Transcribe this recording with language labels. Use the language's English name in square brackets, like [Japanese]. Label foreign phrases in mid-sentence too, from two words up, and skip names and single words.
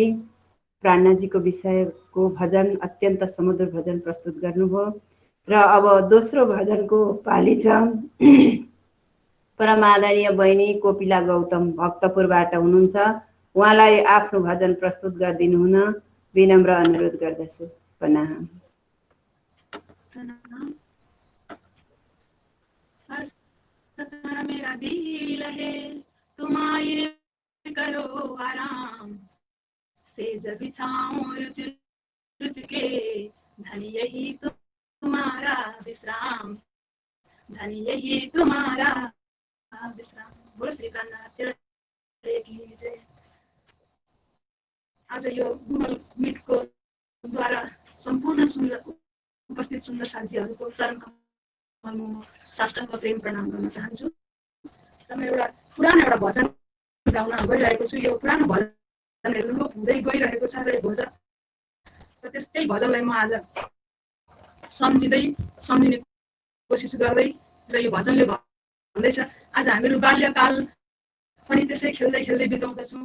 [Nepali] प्राणनाजीको विषयको भजन अत्यन्त समुद्र भजन प्रस्तुत गर्नुभयो र अब दोस्रो भजनको पाली छ। परमादरणीय बहिनी कोपिला गौतम भक्तपुरबाट हुनुहुन्छ। उहाँलाई आफ्नो भजन प्रस्तुत गरिदिनु हुन विनम्र अनुरोध गर्दछु। प्रणाम। [Hindi] मेरा दिल है तुम आए करो आराम, सेज बिछाऊं रुच रुच के, धन यही तुम्हारा विश्राम, धन यही तुम्हारा विश्राम। बोलो श्री प्राणनाथ की जय। [Nepali] आज यो गुगल मिटको द्वारा सम्पूर्ण उपस्थित सुन्दर साथीहरूको चरण कमलमा साष्टाङ्ग प्रेम प्रणाम गर्न चाहन्छु। र म एउटा पुरानो भजन गाउन गइरहेको छु। यो पुरानो भजनहरू लोप हुँदै गइरहेको छ र यो भजन र त्यस्तै भजनलाई म आज सम्झिने कोसिस गर्दै र यो भजनले भन्दैछ, आज हामीहरू बाल्यकाल पनि त्यसै खेल्दै खेल्दै बिताउँदछौँ।